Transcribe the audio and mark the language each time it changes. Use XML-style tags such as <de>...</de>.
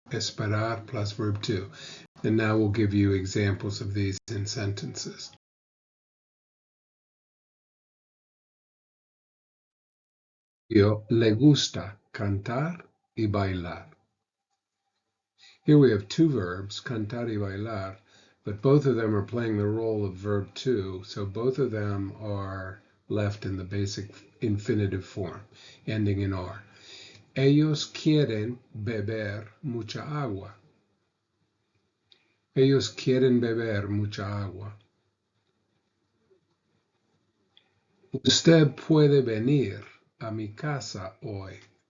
<en>Esperar plus verb 2. And now we'll give you examples of these in sentences.</en> <es>Yo le gusta cantar y bailar.</es> <en>Here we have 2 verbs,</en> <es>cantar y bailar,</es> <en>but both of them are playing the role of verb 2, so both of them are left in the basic infinitive form, ending in R.</en> <es>Ellos quieren beber mucha agua. Ellos quieren beber mucha agua. Usted puede venir a mi casa hoy.</es>